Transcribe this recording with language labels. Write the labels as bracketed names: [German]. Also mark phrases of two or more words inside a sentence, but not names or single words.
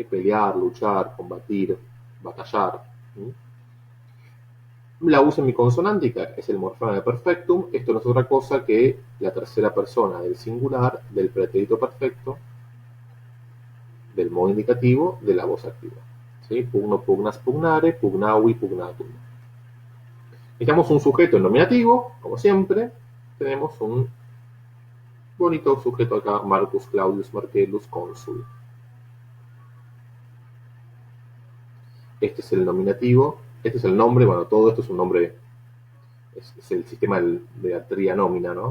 [Spanish] Pelear, luchar, combatir, batallar, ¿sí? La uso en mi consonántica, es el morfema de perfectum. Esto no es otra cosa que la tercera persona del singular, del pretérito perfecto, del modo indicativo, de la voz activa. ¿Sí? [Latin] Pugno, pugnas, pugnare, pugnavi, pugnatum. [Spanish] Necesitamos un sujeto en nominativo, como siempre. Tenemos un bonito sujeto acá, Marcus Claudius Marcellus, cónsul. Este es el nominativo, este es el nombre, bueno, todo esto es un nombre, es el sistema de la trianómina, ¿no?